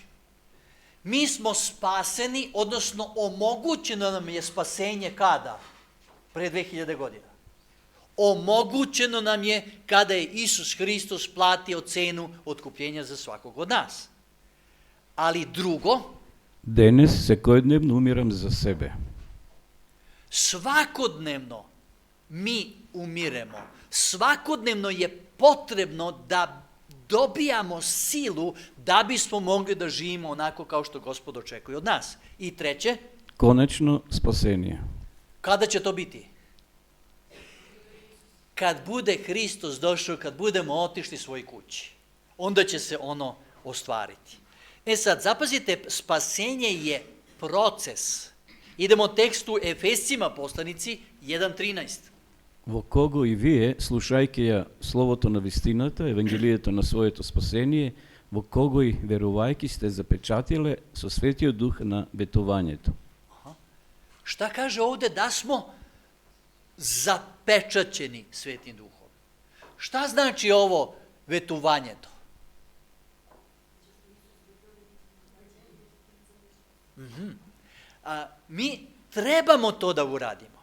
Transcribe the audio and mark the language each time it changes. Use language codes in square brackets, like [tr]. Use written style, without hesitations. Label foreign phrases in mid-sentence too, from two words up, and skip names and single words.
[sr] Mi smo spaseni, odnosno omogućeno nam je spasenje kada? Pre 2000 godina. Omogućeno nam je kada je Isus Hristos platio cenu otkupljenja za svakog od nas. Ali drugo, [mk] Денес секојдневно умирам за себе. [sr] svakodnevno mi umiremo. Svakodnevno je potrebno da dobijamo silu da bismo mogli da živimo onako kao što Gospod očekuje od nas. I treće, [mk] Конечно спасение. [sr] kada će to biti? Kad bude Hristos došao, kad budemo otišli svoj kući, onda će se ono ostvariti. Sad, zapazite, spasenje je proces. Idemo tekstu Efescima poslanici 1.13. [mk] Во кого и вие, слушајќи ја словото на вистината, евангелието на своето спасение, во кого и верувајќи сте запечатиле со Светиот Дух на ветувањето. [sr] Šta kaže ovde? Da smo zapečaćeni Svetim Duhom. Šta znači ovo vetovanje to? Mi trebamo to da uradimo.